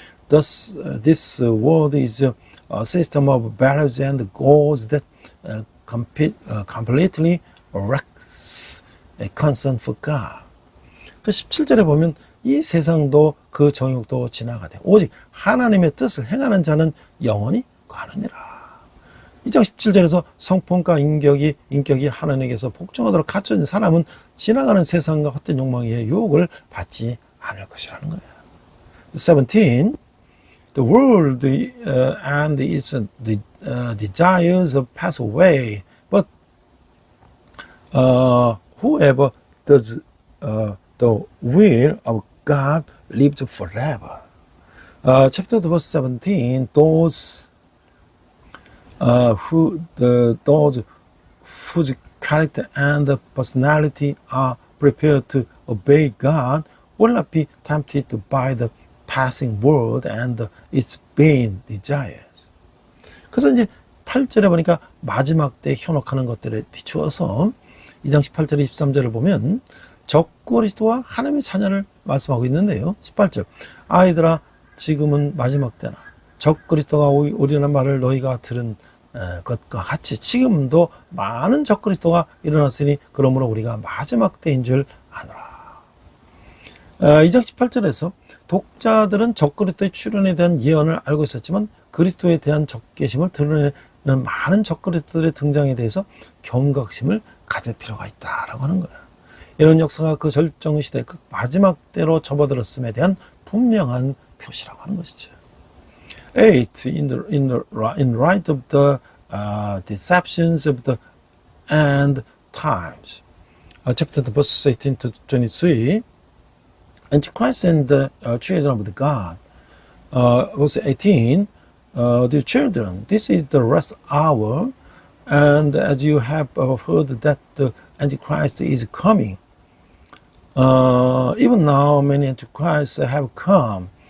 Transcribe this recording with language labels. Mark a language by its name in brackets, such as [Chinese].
[English] Thus, this world is a system of values and goals that completely lacks a concern for God. [Korean] 그 17절에 보면 이 세상도 그 정욕도 지나가되 오직 하나님의 뜻을 행하는 자는 영원히 가느니라. 2장 17절에서 성품과 인격이 하나님께서 복종하도록 갖춰진 사람은 지나가는 세상과 헛된 욕망의 유혹을 받지 않을 것이라는 거예요. [English] 17. The world and its desires pass away, but whoever does the will of God lives forever. Chapter verse 17. Those those whose character and personality are prepared to obey God will not be tempted by the passing world and its vain desires. [Korean] 그래서 이제 8절에 보니까 마지막 때 현혹하는 것들에 비추어서 2장 18절 23절을 보면 적그리스도와 하나님의 자녀를 말씀하고 있는데요. 18절 아이들아 지금은 마지막 때나 적그리스도가 오리라는 말을 너희가 들은 것과 같이 지금도 많은 적그리스도가 일어났으니 그러므로 우리가 마지막 때인 줄 아노라. 2장 18절에서 독자들은 적그리스도의 출현에 대한 예언을 알고 있었지만 그리스도에 대한 적개심을 드러내는 많은 적그리스도들의 등장에 대해서 경각심을 가질 필요가 있다라고 하는 거예요. 이런 역사가 그 절정 시대 그 마지막 때로 접어들었음에 대한 분명한 표시라고 하는 것이죠. [English] 8. In light of the deceptions of the end times. Chapter verse 18 to 23. Antichrist and the children of the God. Verse 18. Dear children, this is the last hour, and as you have heard that the Antichrist is coming, even now many Antichrists have come.